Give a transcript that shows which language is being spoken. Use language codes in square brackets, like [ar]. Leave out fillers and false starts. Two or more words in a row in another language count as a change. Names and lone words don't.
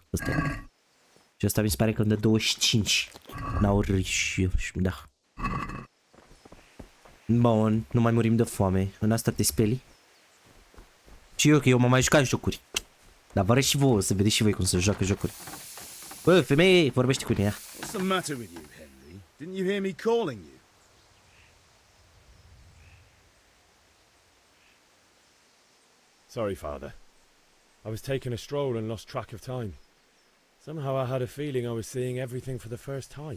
[ro] Și ăsta mi se pare că îmi dă 25. Nourish. Da. Bun, nu mai murim de foame. În asta te speli? Și eu, că eu m-am mai jucat jocuri. Dar vă arăt și vouă, să vedeți și voi cum se joacă jocuri. Bă, femeie, vorbește cu ea. [en] What's the matter with you, Henry? Didn't you hear me calling you? Sorry, Father. I was taking a stroll and lost track of time. Somehow I had a feeling I was seeing everything for the first time.